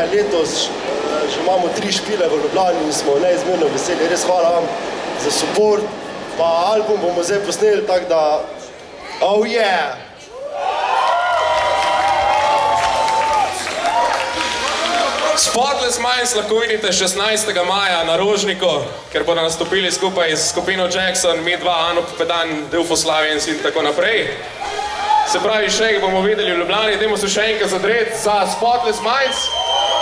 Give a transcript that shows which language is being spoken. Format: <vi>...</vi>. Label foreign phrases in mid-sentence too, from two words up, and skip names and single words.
<sl>Letos že imamo 3 špile v Ljubljani in smo neizmerno veseli. Res hvala vam za support. Pa album bomo zdaj posneli, tako da...</sl> <en>Oh yeah!</en> <sl>Spotless Minds lahko vidite 16. maja na Rožniku, ker bodo nastopili skupaj s skupino Jackson, mi dva, Anup Pedan, Delfoslaviens in tako naprej. Se pravi, še jih bomo videli v Ljubljani, dajmo se še enkrat zadreti za Spotless Minds.</sl>